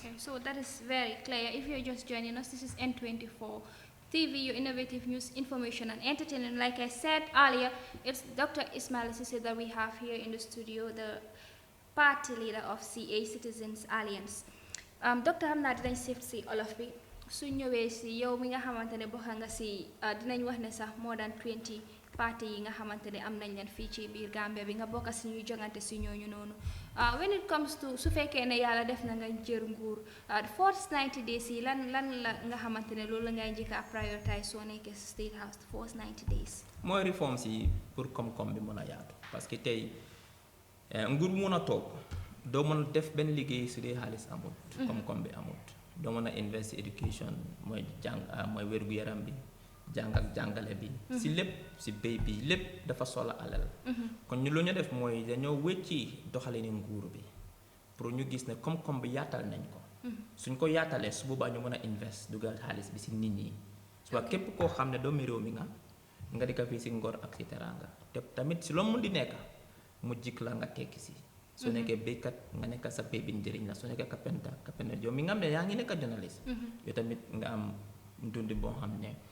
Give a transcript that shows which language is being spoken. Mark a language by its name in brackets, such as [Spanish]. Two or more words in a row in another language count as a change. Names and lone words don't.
[English] So that is very clear. If you're just joining us, this is N24 TV, your innovative news, information and entertainment. Like I said earlier, it's Dr. Ismail CEESAY that we have here in the studio, the party leader of CA Citizens Alliance. Doctor, [Wolof] xam naa dinañ seet si olof bi su ñëwee si yow mi nga xamante ne bokk nga si dinañ wax ne sax [English] more than 20 [Wolof] parti yi nga xamante ne am nañ leen fii ci biir Gambia bi nga bokk si ñuy jongante si ñooñu noonu. [English] When it comes to [Wolof] su fekkee ne yàlla def na nga jër nguur [English] the first 90 days [Wolof] yi lan la nga xamante ne loolu la ngay njëkk a prioritize soo nekkee si State House [English] the first 90 days. [Wolof] mooy réformes yi pour koom-koom bi mën a yaatu, [French] parce que [Wolof] tey nguur mën a toog doo mën a def benn liggéey su dee xaalis amut, koom-koom bi amut. Doo mën a [English] invest education, [Wolof] mooy jàng mooy wér-gu-yaram bi, jàng ak jàngale bi si lépp si béy bi lépp dafa soxla alal kon ñu lu ñu def mooy dañoo wécci doxalini nguur bi pour ñu gis ne koom-koom bi yaatal nañ ko suñ ko yaatalee su boobaa ñu mën a invest dugal xaalis bi si nit ñi soit képp koo xam ne doomi réew mi nga di ko fii si ngor ak si teraanga te tamit si loo mun di nekk mu jik la nga tekki si su nekkee béykat nga nekk sa béy bi njëriñ la su nekkee kapenta yow mi nga xam ne yaa ngi nekk journaliste yow tamit nga am dundi boo xam ne